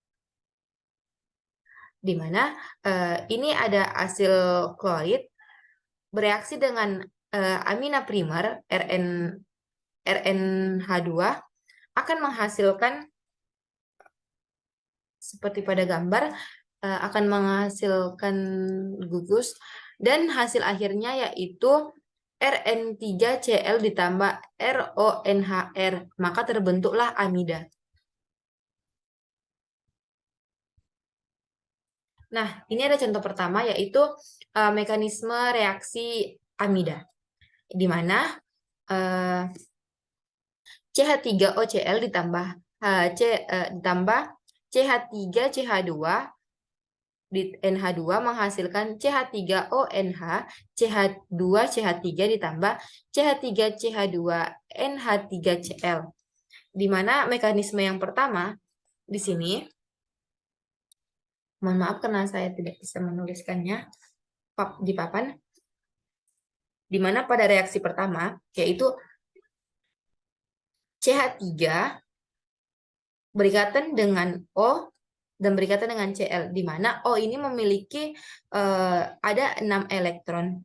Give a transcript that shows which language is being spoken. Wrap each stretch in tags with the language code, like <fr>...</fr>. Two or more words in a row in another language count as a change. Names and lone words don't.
<id>Di mana ini ada asil klorid bereaksi dengan amina primer RNH2 akan menghasilkan seperti pada gambar akan menghasilkan gugus dan hasil akhirnya yaitu Rn3Cl ditambah RONHR, maka terbentuklah amida. Nah, ini ada contoh pertama yaitu mekanisme reaksi amida, di mana CH3OCl ditambah CH3CH2 di NH2 menghasilkan CH3ONH, CH2CH3 ditambah CH3CH2NH3Cl. Di mana mekanisme yang pertama di sini, mohon maaf karena saya tidak bisa menuliskannya di papan, di mana pada reaksi pertama yaitu CH3 berikatan dengan O dan berikatan dengan Cl, di mana O ini memiliki ada 6 elektron.</id>